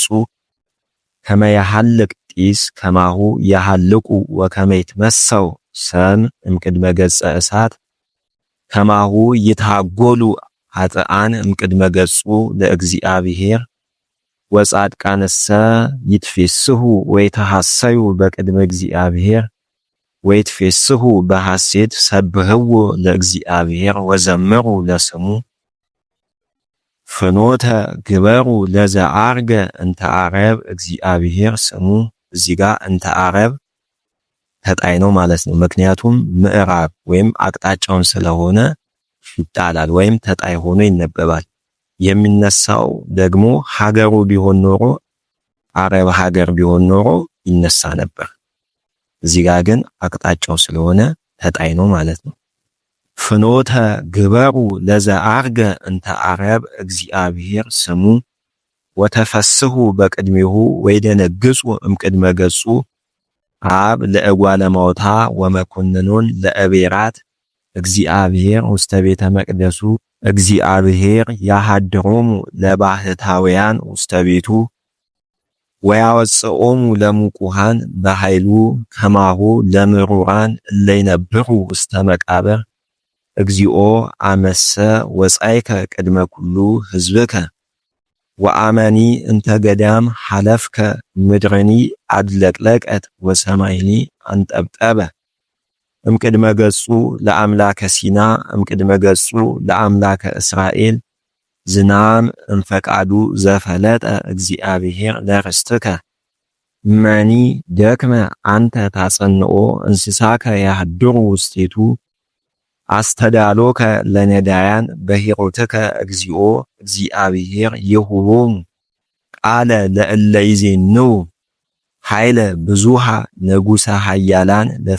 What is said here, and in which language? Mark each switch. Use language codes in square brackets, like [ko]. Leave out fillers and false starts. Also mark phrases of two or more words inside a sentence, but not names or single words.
[gez] ከመ ያሐልቅ ጢስ ከማሁ ያሐልቁ ወከመ ይትመሰው ሰም እምቅድመ ገጸ እሳት ከማሁ ይታጎሉ ኃጥአን እምቅድመ ገጹ ለእግዚአብሔር ወጻድቃንሰ ይትፌስሑ ወይተሐሰዩ በቅድመ እግዚአብሔር ወይትፌስሑ በሐሴት ሰብህዎ ለእግዚአብሔር ወዘምሩ ለስሙ ፍኖተ ግበሩ ለዘአርገ እንተ አረብ እግዚአብሔር ስሙ። [am] እዚህ ጋር [gez] እንተ አረብ [am] ተጣይ ነው ማለት ነው። ምክንያቱም ምዕራብ ወይም አቅጣጫውን ስለሆነ ይጣላል ወይም ተጣይ ሆኖ ይነበባል። የሚነሳው ደግሞ ሀገሩ ቢሆን ኖሮ አረብ ሀገር ቢሆን ኖሮ ይነሳ ነበር። እዚህ ጋር ግን አቅጣጫው ስለሆነ ተጣይ ነው ማለት ነው። [gez] ፍኖተ ግበሩ ለዘአርገ እንተ አረብ እግዚአብሔር ስሙ ወተፈስሑ በቅድሜሁ ወይደነግጹ እምቅድመ ገጹ አብ ለእጓለ ማውታ ወመኮንኖን ለእቤራት እግዚአብሔር ውስተ ቤተ መቅደሱ እግዚአብሔር ያሃድሮሙ ለባህታውያን ውስተ ቤቱ ወያወፅኦሙ ለሙቁሃን በኃይሉ ከማሁ ለምሩራን እለይነብሩ ውስተ መቃብር እግዚኦ አመሰ ወጻይከ ቅድመ ኩሉ ሕዝብከ ወአመኒ እንተ ገዳም ሐለፍከ ምድርኒ አድለቅለቀት ወሰማይኒ አንጠብጠበ። እምቅድመ ገጹ ለአምላከ ሲና እምቅድመ ገጹ ለአምላከ እስራኤል ዝናም እንፈቃዱ ዘፈለጠ እግዚአብሔር ለርስትከ መኒ ደክመ አንተ ታጸንኦ እንስሳከ ያህድሩ ውስቴቱ አስተዳሎከ ለነዳያን በሂሮትከ እግዚኦ እግዚአብሔር ይሁቦሙ ቃለ ለእለ ይዜንው ኃይለ ብዙሃ ንጉሠ ኃያላን